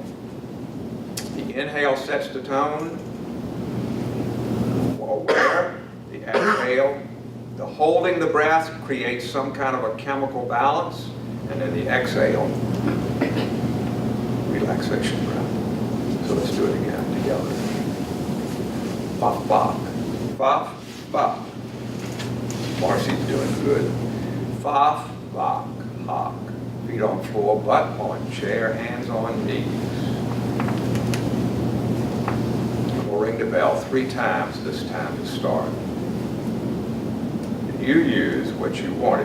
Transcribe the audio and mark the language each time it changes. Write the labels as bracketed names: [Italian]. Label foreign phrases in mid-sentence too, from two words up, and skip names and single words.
[English] The inhale sets the tone, more aware. The exhale, the holding the breath creates some kind of a chemical balance, and then the exhale, relaxation breath. So let's do it again together. Bach, bach, bach, bach. Marcy's doing good. Bach, bach, hock. Feet on floor, butt on chair, hands on knees. We'll ring the bell 3 times this time to start. And you use what you want.